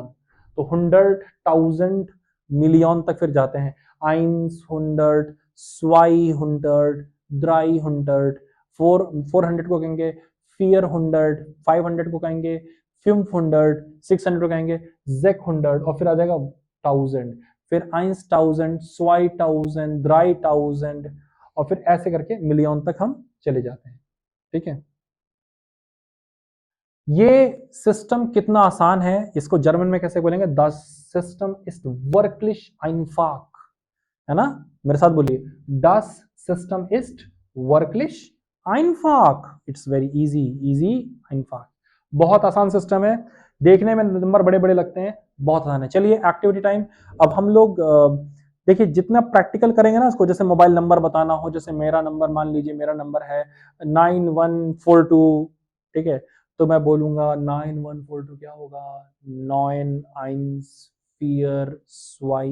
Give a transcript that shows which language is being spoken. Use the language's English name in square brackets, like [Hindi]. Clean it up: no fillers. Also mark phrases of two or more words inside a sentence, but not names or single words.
[Hindi] तो 100, 1000, मिलियन तक फिर जाते हैं, 100, 200, 300, 400 को कहेंगे 400, 500 को कहेंगे 500, 600 को कहेंगे 600, और फिर आ जाएगा 1000, फिर 1000, 2000, 3000, और फिर ऐसे करके मिलियन तक हम चले जाते हैं। ठीक है, ये सिस्टम कितना आसान है, इसको जर्मन में कैसे बोलेंगे, [German] das System ist wirklich einfach, [Hindi] है ना, मेरे साथ बोलिए, [German] das system ist wirklich einfach, [English] It's very easy, easy einfach, [Hindi] बहुत आसान सिस्टम है, देखने में नंबर बड़े बड़े लगते हैं, बहुत आसान है। चलिए [English] activity time, [Hindi] अब हम लोग देखिए जितना प्रैक्टिकल करेंगे ना इसको, जैसे [English] mobile number [Hindi] बताना हो, जैसे मेरा नंबर मान लीजिए, मेरा नंबर है 9142, ठीक है, तो मैं बोलूंगा 9142 क्या होगा, 9 1 4 2।